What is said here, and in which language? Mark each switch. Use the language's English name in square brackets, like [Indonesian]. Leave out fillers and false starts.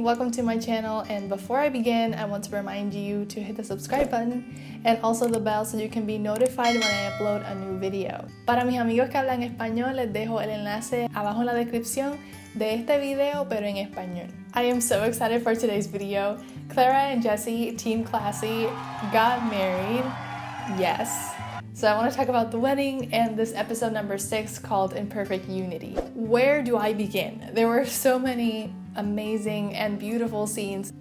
[English] Welcome to my channel, and before I begin, I want to remind you to hit the subscribe button and also the bell so you can be notified when I upload a new video. [Spanish] Para mis amigos que hablan español, les dejo el enlace abajo en la descripción de este video, pero en español. [English] I am so excited for today's video. Clara and Jesse, Team Classy, got married. Yes. So I want to talk about the wedding and this episode number 6 called Imperfect Unity. Where do I begin? There were so many amazing and beautiful scenes.